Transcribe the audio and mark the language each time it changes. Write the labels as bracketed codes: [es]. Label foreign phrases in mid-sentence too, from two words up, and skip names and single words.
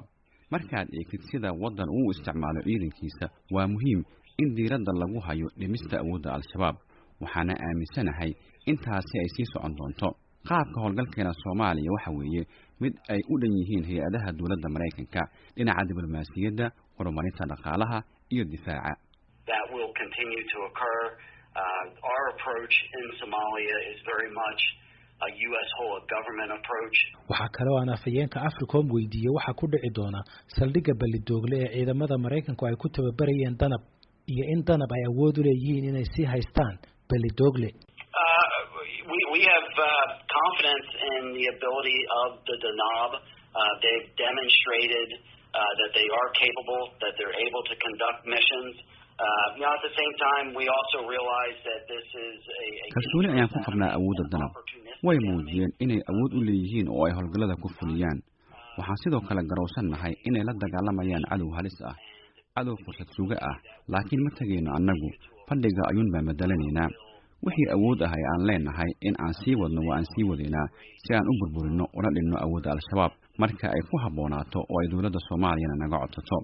[so] markaad eegtid sida wadan uu isticmaalo ciidankiisa waa muhiim in diiradda lagu hayo dhimista awoodda Al-Shabaab. waxaana aaminsanahay intaasi ay sii socon doonto. qaabka howlgalkeena Soomaaliya waxa weeye mid ay u dhan yihiin hay'adaha dawladda Mareykanka dhinaca diblomaasiyadda, horumarinta dhaqaalaha iyo difaaca. [en] That will continue to occur. Our approach in Somalia is very much a U.S. whole of government approach. [so] waxaa kale oo aan afhayeenka Africom weydiiyey waxa ku dhici doona saldhigga Balidoogle ee ciidamada Mareykanku ay ku tababarayeen danab. iyo in danab ay awood u leeyihiin inay sii haystaan Balidoogle. [en] We have confidence in the ability of the Danab. They've demonstrated that they are capable, that they're able to conduct missions. At the same time, we also realize that this is a [so] kalsooni ayaan ku qabnaa awoodda danab. Way muujiyeen inay awood u leeyihiin oo ay howlgallada ku fuliyaan. Waxaan sidoo kale garowsannahay inay la dagaalamayaan cadow halis ah, cadow fursad suga ah, laakiin ma tagayno annagu fadhiga ayuun baan bedelanaynaa. wixii awood ah aan leenahay in aan sii wadno waa aan sii wadaynaa si aan u burburino una dhinno awoodda al-shabaab marka ay ku haboonaato oo ay dawladda Soomaaliya naga codsato.